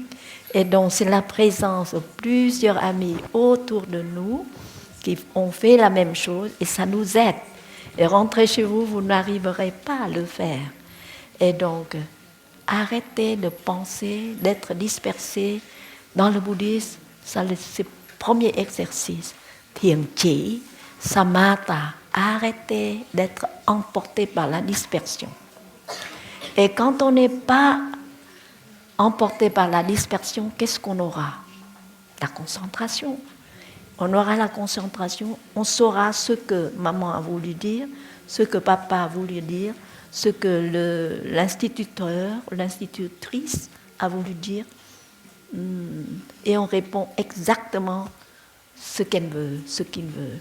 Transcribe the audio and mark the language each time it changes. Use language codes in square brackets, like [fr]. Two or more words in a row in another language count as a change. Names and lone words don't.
[fr] Et donc, c'est la présence de plusieurs amis autour de nous qui ont fait la même chose et ça nous aide. Et rentrer chez vous, vous n'arriverez pas à le faire. Et donc, arrêtez de penser, d'être dispersé. Dans le bouddhisme, c'est le premier exercice. [vi] Thiền chỉ, samatha, [fr] arrêtez d'être emporté par la dispersion. Et quand on n'est pas emporté par la dispersion, qu'est-ce qu'on aura? La concentration. On aura la concentration, on saura ce que maman a voulu dire, ce que papa a voulu dire, ce que l'instituteur, l'institutrice a voulu dire, et on répond exactement ce qu'elle veut, ce qu'il veut.